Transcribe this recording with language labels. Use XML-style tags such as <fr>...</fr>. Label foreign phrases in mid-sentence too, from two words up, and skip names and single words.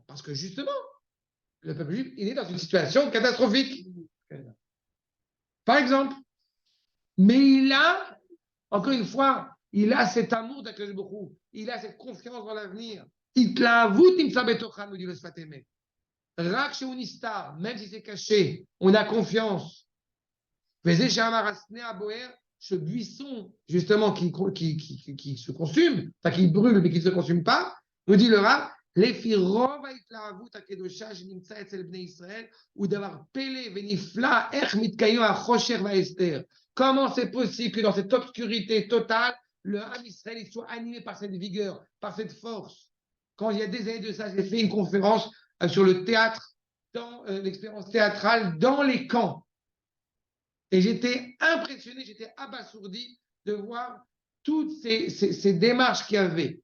<fr>Parce que justement, le peuple juif, il est dans une situation catastrophique. Par exemple, mais il a, encore une fois, il a cet amour d'Akadosh Baruch Hu, il a cette confiance dans l'avenir.</fr> <he>התלהבות נמצא בתוכה,</he> <fr>nous dit le Sfat Emet.</fr> <he>רק שהוא נסתר,</he> <fr>même si c'est caché, on a confiance.</fr> <he>וזה שאמר הסנה הבוער,</he> <fr>ce buisson, justement, qui se consume, enfin qui brûle, mais qui ne se consume pas, nous dit le Rav,</fr> <he>לפי רוב ההתלהבות הקדושה שנמצא אצל בני ישראל הוא דבר פלא ונפלא איך מתקיים החושך וההסתר.</he> <fr>Comment c'est possible que dans cette obscurité totale, le</fr> <he>עם ישראל</he> <fr>soit animé par cette vigueur, par cette force? Quand il y a des années de ça, j'ai fait une conférence sur le théâtre, dans l'expérience théâtrale dans les camps. Et j'étais impressionné, j'étais abasourdi de voir toutes ces démarches qu'il y avait.</fr>